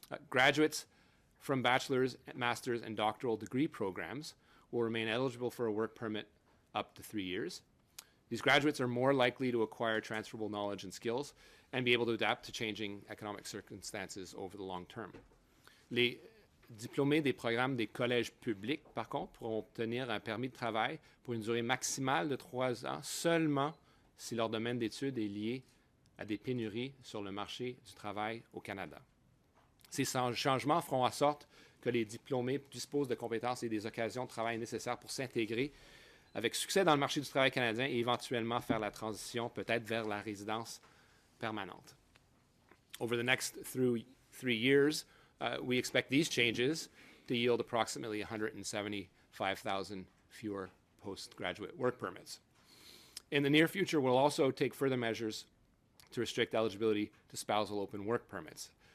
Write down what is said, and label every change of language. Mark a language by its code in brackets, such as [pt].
[en] Graduates from bachelor's, master's, and doctoral degree programs will remain eligible for a work permit up to 3 years. These graduates are more likely to acquire transferable knowledge and skills and be able to adapt to changing economic circumstances over the long term. [fr] Les diplômés des programmes des collèges publics, par contre, pourront obtenir un permis de travail pour une durée maximale de 3 ans seulement si leur domaine d'études est lié à des pénuries sur le marché du travail au Canada. Ces changements feront en sorte que les diplômés disposent de compétences et des occasions de travail nécessaires pour s'intégrer avec succès dans le marché du travail canadien et éventuellement faire la transition peut-être vers la résidence permanente. [en] Over the next 3 years, we expect these changes to yield approximately 175,000 fewer postgraduate work permits. In the near future, we'll also take further measures to restrict eligibility to spousal open work permits.